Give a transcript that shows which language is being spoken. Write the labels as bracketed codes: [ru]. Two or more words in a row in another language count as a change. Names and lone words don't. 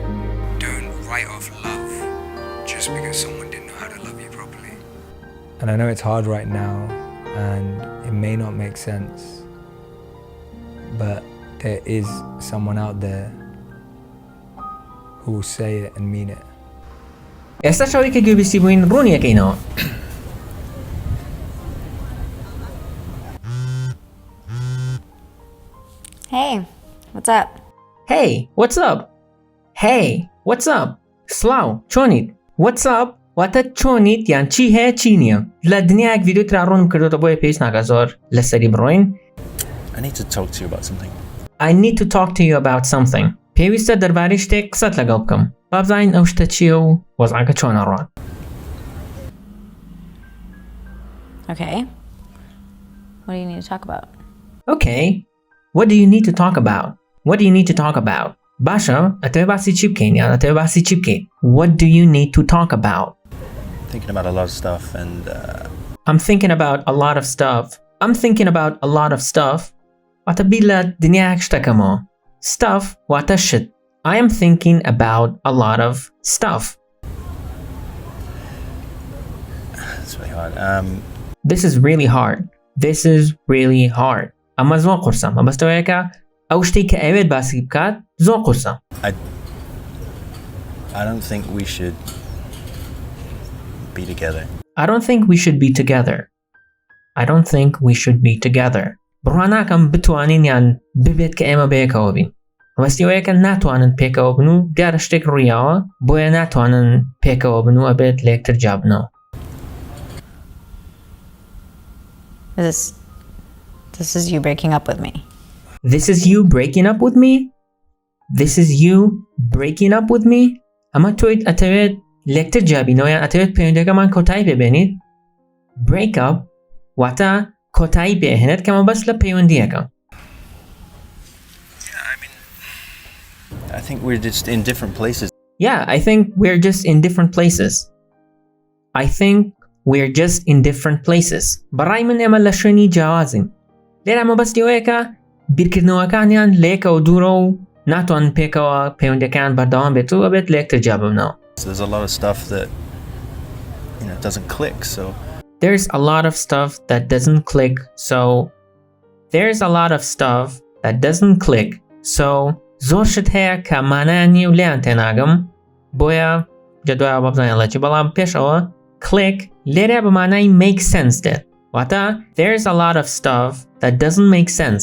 [en] Don't write off love just because someone didn't know how to love you properly. And I know it's hard right now and it may not make sense, but there is someone out there who will say it and mean it. [ckb] ئێستا شەوی کە گوێبیستی بووین ڕوونیەکەینەوە. [en] Hey, what's up? Hey, what's up? Hey, what's up? [ckb] سڵاو، چۆنیت؟ [en] What's up؟ [ckb] واتە چۆنیت یان چی هەیە چی نییە؟ لە دنیایەک ڤیدیۆترا ڕوونم کردوتە بۆیە پێویست ناکات زۆر لەسەری بڕۆین. [en] I need to talk to you about something. I need to talk to you about something. [ckb] پێویستە دەربارەی شتێک قسەت لەگەڵ بکەم. بابزین ئەو شتە چییە و وەزعەکە چۆنە ڕوان. [en] Okay. What do you need to talk about? Okay. What do you need to talk about? What do you need to talk about? [ckb] باشە ئەتەوێ باسی چی بکەین یان ئەتەوێ باسی چی بکەین؟ [en] What do you need to talk about? Thinking about a lot of stuff and I'm thinking about a lot of stuff. I'm thinking about a lot of stuff. [ckb] واتە بیر لە دنیایەک شتەکەمەوە. Stuff واتە شت. [en] I am thinking about a lot of stuff. it's really hard. This is really hard. This is really hard. [ckb] ئەمە زۆر قورسە. مەبەستەوەیەکە ئەو شتێک کە ئەوێت باسی بکات زۆر قورسە. [en] I don't think we should be together. I don't think we should be together. I don't think we should be together. [ckb] بڕواناکەم بتوانین یان ببێت کە ئێمە بەیەکەوە بین. مەبەستیەوەیەکە ناتوانن پێکەوە بن و دیارە شتێک ڕوویاوە بۆیە ناتوانن پێکەوە بن و ئەبێت لە یەکتر جابنەوە. [en] This is you breaking up with me. This is you breaking up with me? This is you breaking up with me? [ckb] ئەمە تۆیت ئەتەوێت لە یەکتر جابینەوە یان ئەتەوێت پەیوەندیەکەمان کۆتایی پێبێنیت؟ [en] Break up [ckb] واتە کۆتایی پێهێنێت کە مەبەست لە پەیوەندیەکە. [en] I think we're just in different places. Yeah, I think we're just in different places. I think we're just in different places. [ckb] بەڕای من ئێمە لە شوێنی جیاوازین. لێرە مەبەستیەوەیەکە بیرکردنەوەکانیان لە یەکەوە دوورە و ناتوانن پێکەوە پەیوەندیەکان بەردەوام بێت و ئەبێت لە یەکتر جاببنەوە. [en] So there's a lot of stuff that doesn't click. So there's a lot of stuff that doesn't click. So there's a lot of stuff that doesn't click. [ckb] So زۆر شت هەیە کە مانایان نییە و لێیان تێناگەم بۆیە جەدوایە بەبزانیان لە چی بەڵام پێشەوە click لێرە بە مانای [en] make sense [ckb] دێت واتە [en] there's a lot of stuff that doesn't make sense.